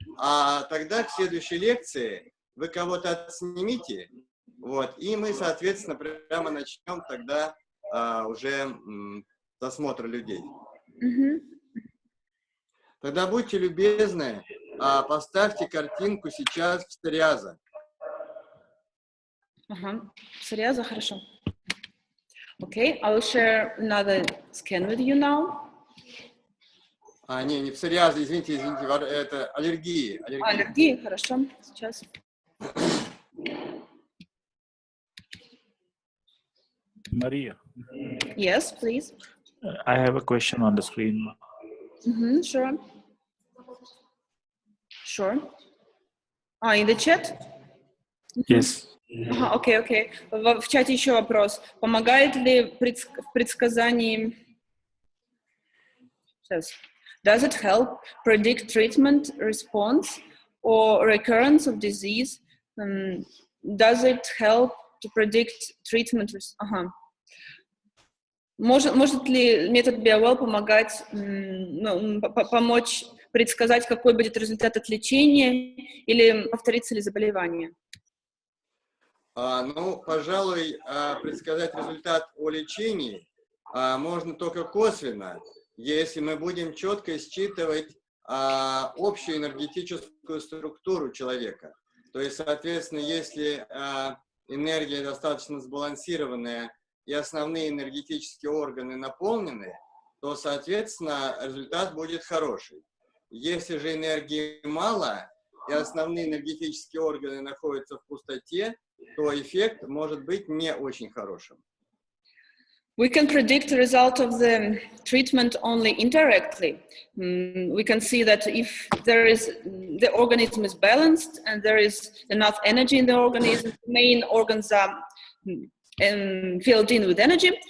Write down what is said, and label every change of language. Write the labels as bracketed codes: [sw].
[ru] А тогда к следующей лекции вы кого-то отснимите, вот, и мы, соответственно, прямо начнем тогда уже досмотр людей. Тогда будьте любезны, поставьте картинку сейчас в псориаза. Псориаза, хорошо. [en] Okay, I will share another scan with you now. [ru] Не псориаза, извините, это аллергии. Аллергии, хорошо, сейчас. [en] Maria. Yes, please. I have a question on the screen. Sure. Sure. In the chat? Yes. [ru] Окей. В чате еще вопрос. Помогает ли в предсказании [en] says, does it help predict treatment response or recurrence of disease? Does it help to predict treatment? [ru] Может ли метод BioWell помогать, помочь предсказать, какой будет результат от лечения или повторится ли заболевание? Ну, пожалуй, предсказать результат о лечении можно только косвенно, если мы будем четко считывать общую энергетическую структуру человека. То есть, соответственно, если энергия достаточно сбалансированная и основные энергетические органы наполнены, то, соответственно, результат будет хороший. Если же энергии мало и основные энергетические органы находятся в пустоте, то эффект может быть не очень хорошим. [en] We can predict the result of the treatment only indirectly. We can see that if the organism is balanced and there is enough energy in the organism, the main organs are filled in with energy.